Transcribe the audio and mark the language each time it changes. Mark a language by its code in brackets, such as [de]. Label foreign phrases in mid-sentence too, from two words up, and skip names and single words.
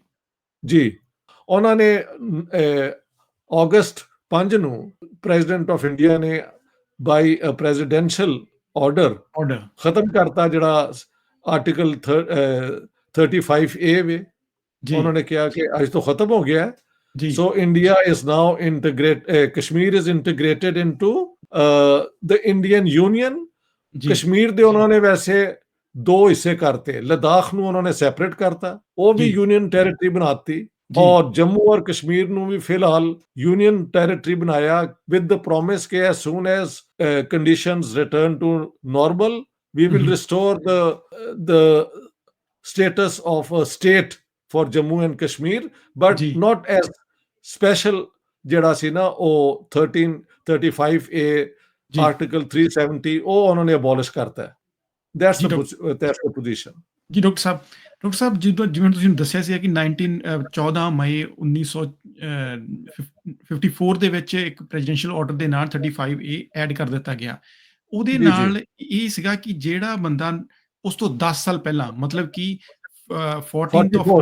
[pa] ਜੀ, ਉਹਨਾਂ ਨੇ ਅਗਸਤ 5 ਨੂੰ [en] President of India [pa] ਨੇ [en] by presidential order [pa] ਆਰਡਰ ਖਤਮ ਕਰਤਾ, ਜਿਹੜਾ ਆਰਟੀਕਲ 35A ਵੇ। ਜੀ ਉਹਨਾਂ ਨੇ ਕਿਹਾ ਕਿ ਅੱਜ ਤੋਂ ਖਤਮ ਹੋ ਗਿਆ ਹੈ। ਜੀ [en] So India is now Kashmir is integrated into the Indian Union। [pa] ਜੀ ਕਸ਼ਮੀਰ ਦੇ ਉਹਨਾਂ ਨੇ ਵੈਸੇ ਦੋ ਹਿੱਸੇ ਕਰਤੇ, ਲਦਾਖ ਨੂੰ ਉਹਨਾਂ ਨੇ ਸੈਪਰੇਟ ਕਰਤਾ, ਉਹ ਵੀ ਜੀ [en] Union territory ਬਣਾਤੀ, [pa] ਜੀ ਔਰ ਜੰਮੂ ਔਰ ਕਸ਼ਮੀਰ ਨੂੰ ਵੀ ਫਿਲਹਾਲ [en] Union territory [pa] ਬਣਾਇਆ, [en] with the promise [pa] ਕਿ [en] as soon as conditions return to normal we will Mhm. restore the status of a state for Jammu and Kashmir, but [pa] ਜੀ [en] not as special। [pa] ਜਿਹੜਾ ਸੀ ਨਾ ਉਹ 1335A ਜੀ ਆਰਟੀਕਲ 370 ਉਹ ਉਹਨਾਂ ਨੇ ਅਬੋਲਿਸ਼ ਕਰਤਾ ਹੈ। ਜੀ [en] that's the position। [pa] ਜੀ ਡਾਕਟਰ ਸਾਹਿਬ ਜਿਵੇਂ ਤੁਸੀਂ ਦੱਸਿਆ ਸੀ ਕਿ 14 ਮਈ 1954 ਦੇ ਵਿੱਚ ਇੱਕ [en] presidential order [pa] ਦੇ ਨਾਲ 35A ਐਡ ਕਰ ਦਿੱਤਾ ਗਿਆ। ਉਹਦੇ ਜੀ ਜੀ ਨਾਲ ਇਹ ਸੀਗਾ ਕਿ ਜਿਹੜਾ ਬੰਦਾ ਉਸ ਤੋਂ 10 ਸਾਲ ਪਹਿਲਾਂ ਮਤਲਬ ਕਿ 14th ਆਫ